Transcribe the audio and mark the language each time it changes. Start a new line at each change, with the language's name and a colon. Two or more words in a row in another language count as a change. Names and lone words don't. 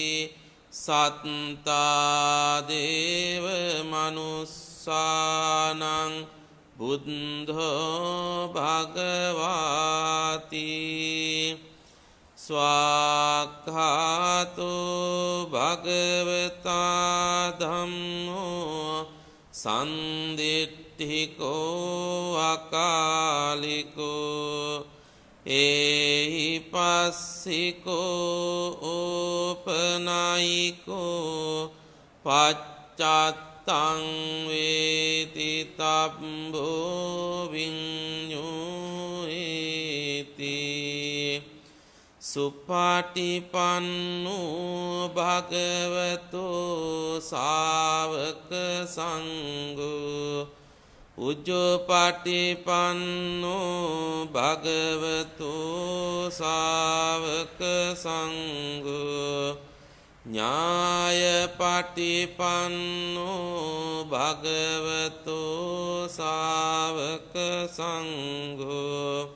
Pali: සත්තා දේව මනුස්සානං බුද්ධෝ භගවාති ස්වාක්ඛාතෝ භගවතා ධම්මෝ සන්දිට්ඨිකෝ අකාලිකෝ එහි පස්සිකෝ ඕපනයිකෝ පච්චත්තං වේති තබ්බෝ විඤ්ඤුයේති සුපටිපන්නෝ භගවතෝ ශාවක සංඝෝ උජ්ජපටිපන්නෝ භගවතු ශාවක සංඝෝ ඥායපටිපන්නෝ භගවතු ශාවක සංඝෝ